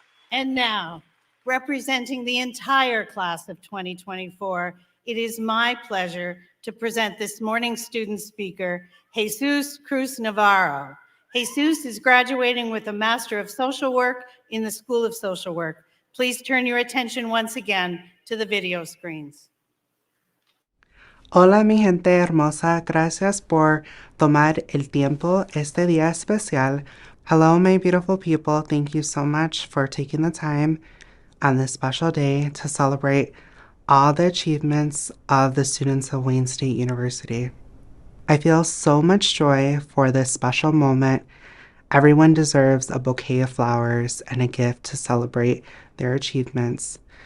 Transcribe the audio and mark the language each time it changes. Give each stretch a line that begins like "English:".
English: And now, representing the entire class of 2024, it is my pleasure to present this morning's student speaker, Jesus Cruz Navarro. Jesus is graduating with a Master of Social Work in the School of Social Work. Please turn your attention once again to the video screens.
Spanish: Hola, mi gente hermosa. Gracias por tomar el tiempo este día especial.
English: Hello, my beautiful people. Thank you so much for taking the time on this special day to celebrate all the achievements of the students of Wayne State University. I feel so much joy for this special moment. Everyone deserves a bouquet of flowers and a gift to celebrate their achievements.